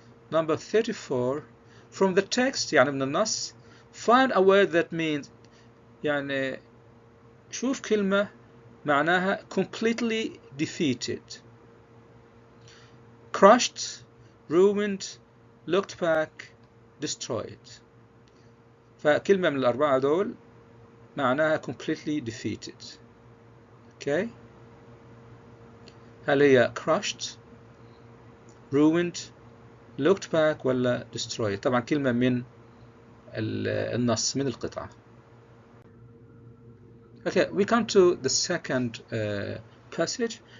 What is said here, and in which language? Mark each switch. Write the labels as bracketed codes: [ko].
[en] Number 34. From the text [ar] يعني من النص [en] find a word that means [ar] يعني شوف كلمة معناها [en] completely defeated, crushed, ruined, looked back, destroyed. [ar] فكلمة من الأربعة دول معناها [en] completely defeated. [ar] Okay. هل هي [en] crushed, ruined, looked back [ar] ولا destroyed؟ طبعا كلمة من النص من القطعة. [en] Okay, we come to the second passage.